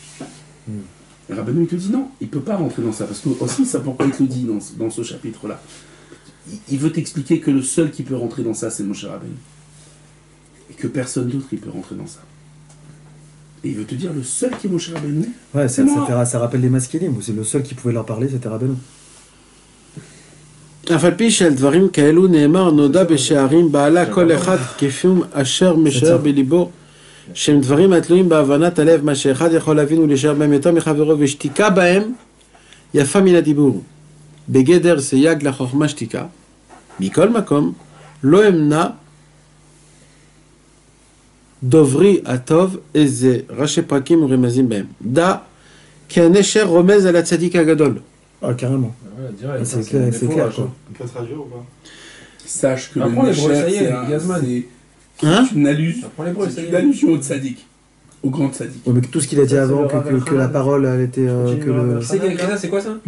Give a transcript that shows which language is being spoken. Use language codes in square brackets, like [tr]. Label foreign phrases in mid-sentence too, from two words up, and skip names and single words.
[fr] Et Rabbeinu, il te dit non, il ne peut pas rentrer dans ça. Parce que aussi, ça pourquoi il te le dit dans ce chapitre-là. Il veut t'expliquer que le seul qui peut rentrer dans ça, c'est Moshe Rabbeinu. Et que personne d'autre, il peut rentrer dans ça. Et il veut te dire, le seul qui est Moshe Rabbeinu, ouais, ça rappelle les masculines, où c'est le seul qui pouvait leur parler, c'était Rabbeinu. [he] אף על פי שעל דברים כאלו נאמר נודע בשערים בעלה כל אחד כפיום אשר משער בליבו שהם דברים התלויים בהבנת הלב מה שאחד יכול להבין ולשער בהם יותר מחברו ושתיקה בהם יפה מן הדיבור בגדר סייג לחוכמה שתיקה מכל מקום לא אמנע דוברי הטוב איזה ראשי פרקים ורמזים בהם דע כי הנשר רומז על הצדיק הגדול. [fr] Ah, carrément. Ouais, c'est clair, quoi. Sache que le Nesher, c'est une allusion au tzaddik, au grand tzaddik. Ouais, mais tout ce qu'il a dit avant, que la parole, elle était... Qui c'est qui a écrit ça, c'est quoi ça?